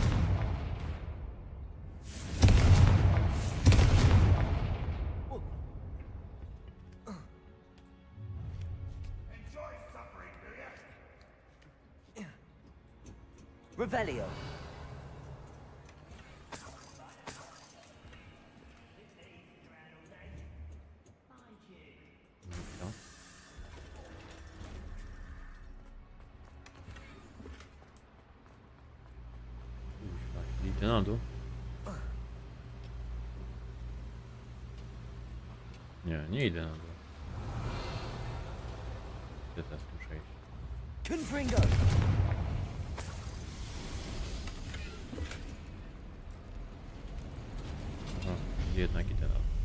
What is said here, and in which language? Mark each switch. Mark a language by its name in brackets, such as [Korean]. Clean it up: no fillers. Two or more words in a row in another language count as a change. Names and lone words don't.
[English] Enjoy suffering, do you? [Polish] Revelio. Dobra. Idę na dół. Nie idę na dół. Gdzie teraz muszę iść? Confringo. Aha, jednak idę na dół.